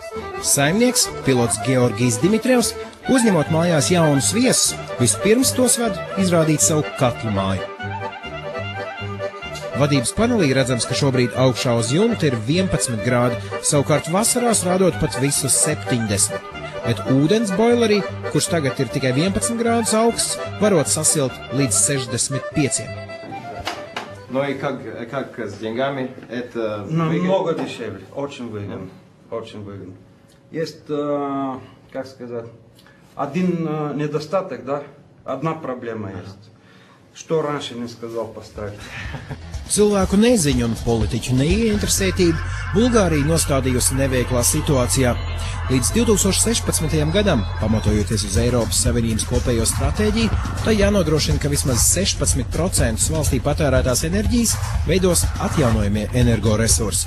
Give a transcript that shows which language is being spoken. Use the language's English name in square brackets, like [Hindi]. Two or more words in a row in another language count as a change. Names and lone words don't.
[Latvian] Saimnieks, pilots Georgijs Dimitrievs, uzņemot mājās jaunus viesus, vispirms tos ved izrādīt savu katlu māju. Vadības panelī redzams, ka šobrīd augšā uz jumta ir 11 grādi, savukārt vasarās rādot pat visus 70. Bet ūdens boilerī, kurš tagad ir tikai 11 grādus augsts, varot sasilt līdz 65. [Russian] Ну и как с деньгами? Это намного дешевле, очень выгодно, очень выгодно. Есть, как сказать, один недостаток, да, одна проблема есть. Что раньше не сказал поставить. [Latvian] Cilvēku neziņu un politiķu neieinteresētību Bulgārija nostādījusi neveiklā situācijā. Līdz 2016. gadam, pamatojoties uz Eiropas Savienības kopējo stratēģiju, tai jānodrošina, ka vismaz 16% valstī patērētās enerģijas veidos atjaunojamie energoresursi.